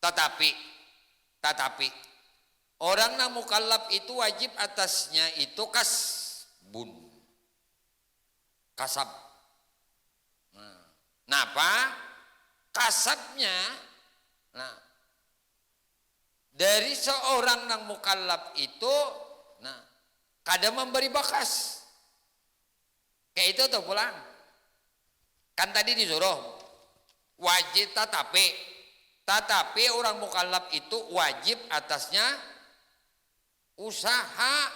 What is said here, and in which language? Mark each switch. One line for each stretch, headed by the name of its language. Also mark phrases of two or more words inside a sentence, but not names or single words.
Indonesian: Tetapi orang yang mukallaf itu wajib atasnya itu kasbun. Kasab. Nah, apa? Kasabnya, nah, dari seorang yang mukallaf itu, nah, kada memberi bakas. Kayak itu tuh pulang. Kan tadi disuruh wajib tetapi orang mukallaf itu wajib atasnya usaha.